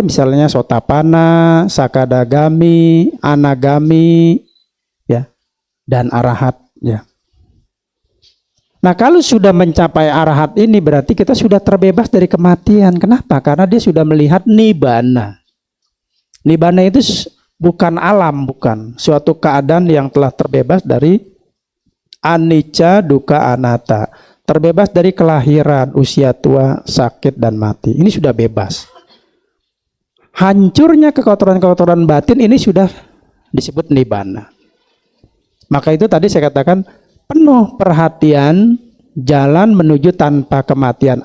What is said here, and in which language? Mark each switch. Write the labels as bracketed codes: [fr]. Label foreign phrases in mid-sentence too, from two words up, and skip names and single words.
[id] Misalnya Sotapanna, Sakadagami, Anagami, ya, dan Arahat, ya. Nah, kalau sudah mencapai arahat ini berarti kita sudah terbebas dari kematian. Kenapa? Karena dia sudah melihat nibbana. Nibbana itu bukan alam, bukan suatu keadaan yang telah terbebas dari [pi] anicca, dukkha, anatta. [id] Terbebas dari kelahiran, usia tua, sakit, dan mati. Ini sudah bebas. Hancurnya kekotoran-kekotoran batin ini sudah disebut nibbana. Maka itu tadi saya katakan penuh perhatian jalan menuju tanpa kematian.